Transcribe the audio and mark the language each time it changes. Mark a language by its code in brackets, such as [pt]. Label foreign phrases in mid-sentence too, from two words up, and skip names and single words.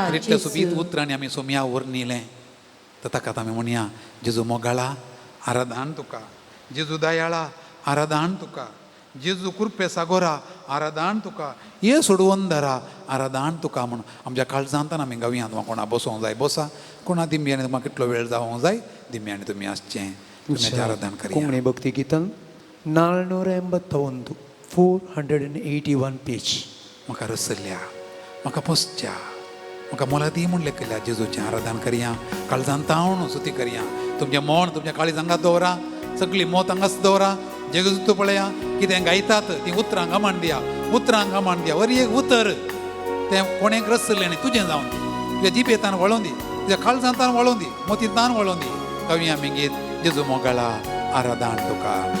[kok] इतल्या सोबीत उतरांनी आमी सोम्या वर न्हिलें तर ताका आमी म्हणया जेजू मोगाळा आराधन तुका जेजू दयाळा आराधन तुका जेजू कृपे सागोरा आराधन तुका हे सोडवून धरा आराधन तुका म्हणून आमच्या काळजांतान आमी गावयांत वा कोणा बसोंक जाय बसा कोणा दिम्यांनी तुमकां कितलो वेळ जावंक जाय दिम्यांनी तुमी आसचें तुमी आराधन करिया ಕುಂಗಣಿ ಭಕ್ತಿ ಗೀತಂ 481 481 पेज म्हाका रसल्या म्हाका पोसच्या म्हाका मोलादी म्हणलें केल्या जेजूचें आराधन करया काळजांत तावन सुती करया तुमचें मन तुमच्या काळजांगात दवरा सगळी मोत हांगाच दवरा जेजू तूं पळया कितें गायतात ती उतरां घामान दिया उतरां घामान दिया वर एक उतर तें कोणेक रसलें आनी तुजें जावन दी तुज्या जिबेतान वळोवन दी तुज्या काळजांतान वळोवन दी मोतींतान वळोवन दी गावया आमी गीत जेजू मोगाळा आराधन तुका